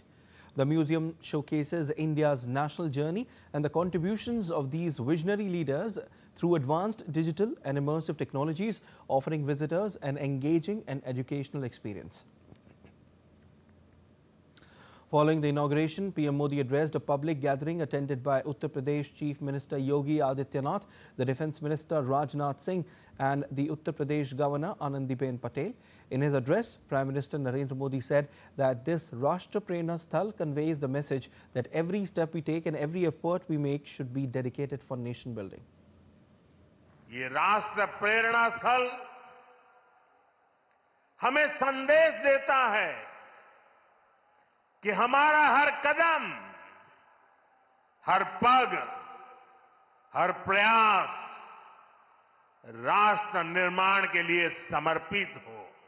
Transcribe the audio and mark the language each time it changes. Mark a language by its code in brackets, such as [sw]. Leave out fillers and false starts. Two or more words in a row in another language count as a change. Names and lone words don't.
[en] The museum showcases India's national journey and the contributions of these visionary leaders through advanced digital and immersive technologies, offering visitors an engaging and educational experience. Following the inauguration, PM Modi addressed a public gathering attended by Uttar Pradesh Chief Minister Yogi Adityanath, the Defence Minister Rajnath Singh and the Uttar Pradesh Governor Anandiben Patel. In his address, Prime Minister Narendra Modi said that this Rashtra Prerna Sthal conveys the message that every step we take and every effort we make should be dedicated for nation building. [hi] ये राष्ट्र प्रेरणा स्थल हमें संदेश देता है कि हमारा हर कदम, हर पग, हर प्रयास राष्ट्र निर्माण के लिए समर्पित हो।